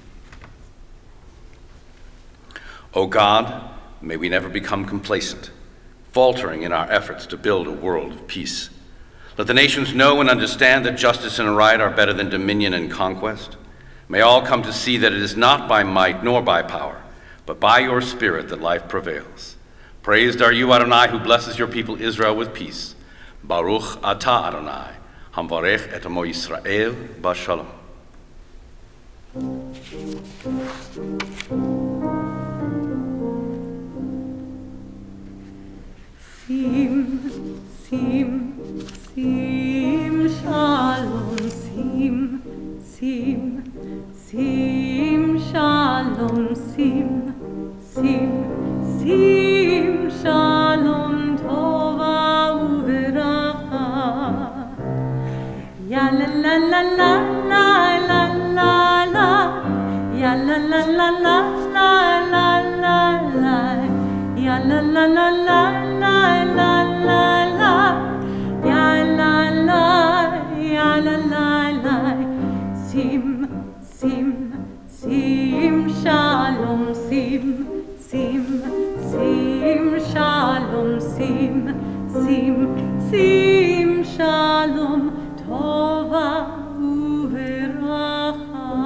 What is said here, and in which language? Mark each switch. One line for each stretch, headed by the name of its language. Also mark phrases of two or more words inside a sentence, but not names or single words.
English: O God, may we never become complacent, faltering in our efforts to build a world of peace. Let the nations know and understand that justice and right are better than dominion and conquest. May all come to see that it is not by might nor by power, but by your Spirit that life prevails. Praised are you, Adonai, who blesses your people Israel with peace.
Hebrew: ברוך אתה אדוני המברך את עמו ישראל בשלום. שים, שים, שים, שלום, שים, שים, שים, שלום, שים, שים, שים, שלום, טובה וברכה. Ya la la la la la la la la, ya la la la la la la la la, ya la la la la la la la la, ya la la, ya la la la. שים, שים, שים, שלום, שים, שים, שים, שלום, שים, שים, שים, שלום, טובה וברכה.